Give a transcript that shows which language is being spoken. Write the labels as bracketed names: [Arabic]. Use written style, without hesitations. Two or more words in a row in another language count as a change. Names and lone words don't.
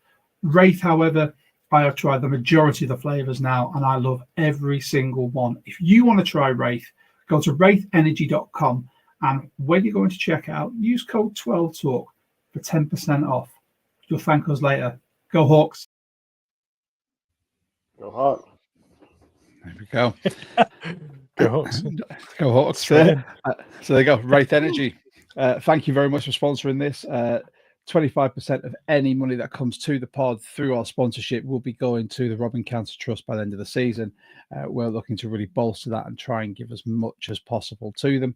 [English] Wraith, however, I have tried the majority of the flavors now, and I love every single one. If you want to try Wraith, go to wraithEnergy.com. And when you're going to check out, use code 12TALK for 10% off. You'll thank us later. Go Hawks. Go Hawks. There we go. Go Hawks. Go Hawks. So there you go. Wraith Energy. Thank you very much for sponsoring this. 25% of any money that comes to the pod through our sponsorship will be going to the Robbing Cancer Trust by the end of the season. We're looking to really bolster that and try and give as much as possible to them.